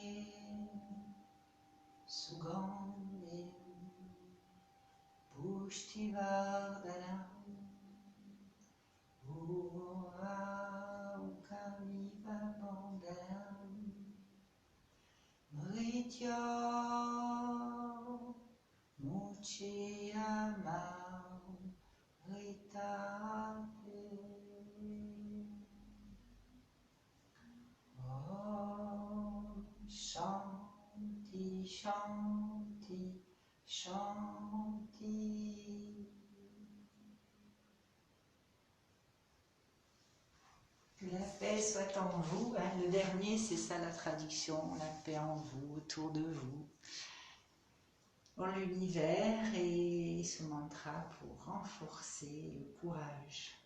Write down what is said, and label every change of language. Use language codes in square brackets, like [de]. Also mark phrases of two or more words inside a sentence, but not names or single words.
[sa] Sugandhim Pushtivardhanam Urvaukamiva Bandhanam Mrityor Muchiyamamritate. Shanti, Shanti, Shanti. [fr] Que la paix soit en vous. Le dernier, c'est ça la traduction, la paix en vous, autour de vous, dans l'univers, et ce mantra pour renforcer le courage.